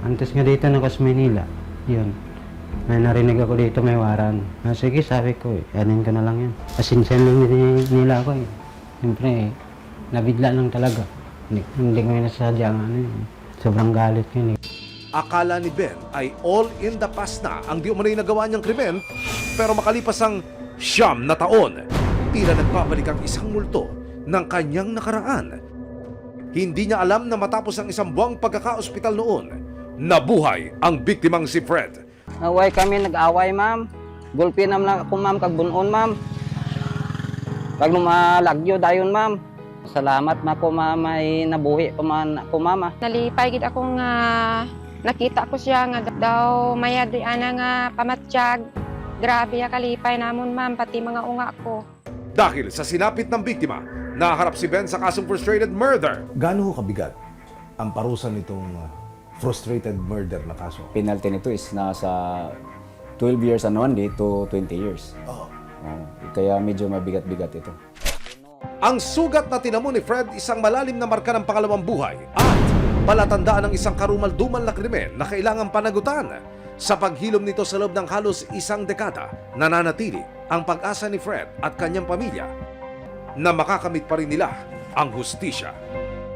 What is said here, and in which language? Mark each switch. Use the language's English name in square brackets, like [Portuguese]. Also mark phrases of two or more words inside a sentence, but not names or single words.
[Filipino] Antes nga dito na ako sa Manila, yun. May narinig ako dito, may waran. Sige, sabi ko anin ko na lang yan. Pasinsan lang nila ako eh. Siyempre nabigla lang talaga. Hindi ko nasadya sobrang galit yun eh. Akala ni Ben ay [English] all in the past [Filipino] na ang di umano'y nagawa niyang krimen, pero makalipas ang 9 na taon, tila nagbabalik ang isang multo ng kanyang nakaraan. Hindi niya alam na matapos ang 1 buwang pagkaka-ospital noon, nabuhay ang biktimang si Fred. [Hiligaynon] Naway kami nag-away, ma'am. Gulpi naman ako, ma'am, kag bunon, ma'am. Kag lumalagyo dayon, ma'am. Salamat na ko, ma'am, ay nabuhi pa man ako, mama. Nalipay gid ako nga nakita ko siya nga daw mayad nga pamatsyag. Grabe ya kalipay namon ma'am pati mga unga ko. [Filipino] Dahil sa sinapit ng biktima, naharap si Ben sa kasong [English] frustrated murder. [Filipino] Gaano kabigat ang parusa nitong [English] frustrated murder [Filipino] na kaso? Penalty nito is nasa 12 [English] years and 1 day to 20 years. [Filipino] Kaya medyo mabigat-bigat ito. Ang sugat na tinamo ni Fred isang malalim na marka ng pangalawang buhay at palatandaan ng isang karumal-dumal na krimen na kailangang panagutan. Sa paghilom nito sa loob ng halos 1 dekada, nananatili ang pag-asa ni Fred at kanyang pamilya na makakamit pa rin nila ang hustisya.